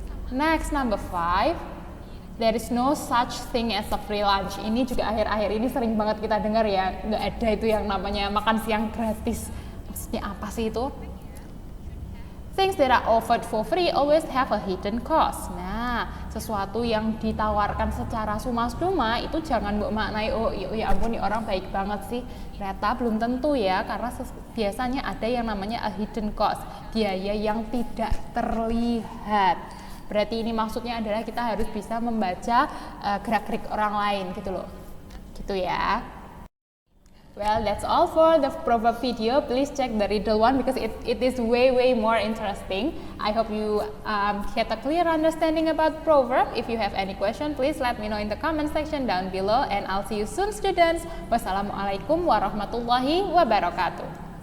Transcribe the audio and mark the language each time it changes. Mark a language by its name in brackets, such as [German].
[English] Next, number 5, there is no such thing as a free lunch. [Indonesian] Ini juga akhir-akhir ini sering banget kita dengar ya, nggak ada itu yang namanya makan siang gratis. Maksudnya apa sih itu? [English] Things that are offered for free always have a hidden cost. [Indonesian] Nah, sesuatu yang ditawarkan secara suma-suma itu jangan mbok maknai, oh ya ampun nih orang baik banget sih. Ternyata belum tentu ya, karena biasanya ada yang namanya [English] a hidden cost, [Indonesian] biaya yang tidak terlihat. Berarti ini maksudnya adalah kita harus bisa membaca gerak-gerik orang lain gitu loh. Gitu ya. [English] Well, that's all for the proverb video. Please check the riddle one because it is way more interesting. I hope you get a clear understanding about proverb. If you have any question, please let me know in the comment section down below, and I'll see you soon, students. [Arabic] Wassalamualaikum warahmatullahi wabarakatuh.